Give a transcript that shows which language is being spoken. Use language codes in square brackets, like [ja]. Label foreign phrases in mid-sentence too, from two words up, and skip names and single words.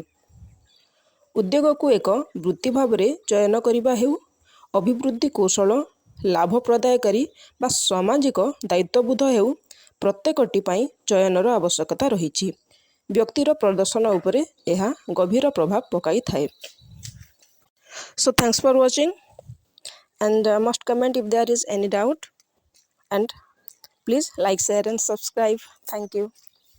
[or] ଉଦ୍ୟୋଗକୁ ଏକ ବୃତ୍ତି ଭାବରେ ଚୟନ କରିବା ହେଉ, ଅଭିବୃଦ୍ଧି କୌଶଳ, ଲାଭ ପ୍ରଦାୟକାରୀ ବା ସାମାଜିକ ଦାୟିତ୍ୱବୋଧ ହେଉ, ପ୍ରତ୍ୟେକଟି ପାଇଁ ଚୟନର ଆବଶ୍ୟକତା ରହିଛି। ବ୍ୟକ୍ତିର ପ୍ରଦର୍ଶନ ଉପରେ ଏହା ଗଭୀର ପ୍ରଭାବ ପକାଇଥାଏ। [en] So thanks for watching and must comment if there is any doubt and please like, share and subscribe. Thank you.